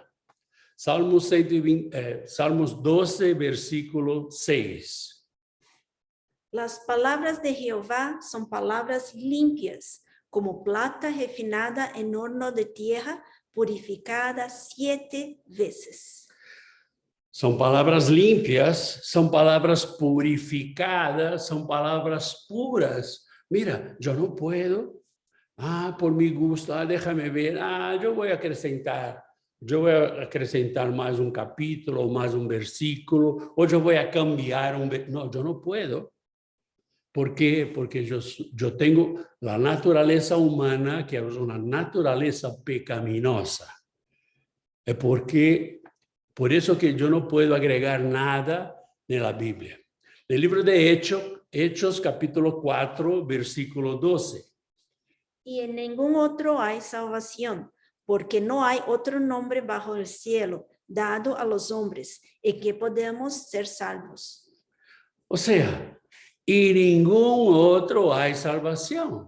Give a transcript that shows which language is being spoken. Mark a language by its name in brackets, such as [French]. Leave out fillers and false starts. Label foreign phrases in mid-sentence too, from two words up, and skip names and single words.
[Spanish] Salmos 12, versículo 6. Las palabras de Jehová son palabras limpias, como plata refinada en horno de tierra, purificada 7 veces. [Portuguese] São palavras limpias, são palavras purificadas, são palavras puras. [Spanish] Mira, [Portuguese] eu não [Spanish] puedo, por mi gusto, déjame ver, [Portuguese] eu vou acrescentar mais um capítulo, ou mais um versículo, ou eu vou cambiar não, eu não puedo. ¿Por quê? Porque eu tenho a natureza humana, que é uma natureza pecaminosa. É por isso que eu não posso agregar nada na Bíblia. No livro de Hechos capítulo 4, versículo 12. [Spanish] Y en ningún otro hay salvación, porque no hay otro nombre bajo el cielo dado a los hombres en que podemos ser salvos. O sea, y ningún otro hay salvación.